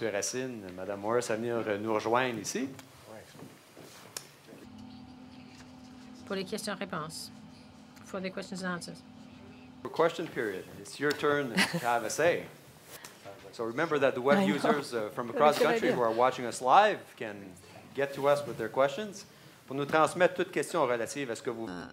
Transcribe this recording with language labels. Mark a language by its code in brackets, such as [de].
[fr] Racine, Mme Morris à venir nous rejoindre ici. Pour les questions-réponses. [en] For the questions and answers. For question period, it's your turn to have a say. So remember that the web users from across the country who are watching us live can get to us with their questions. [fr] Pour nous transmettre toutes questions relatives à ce que vous...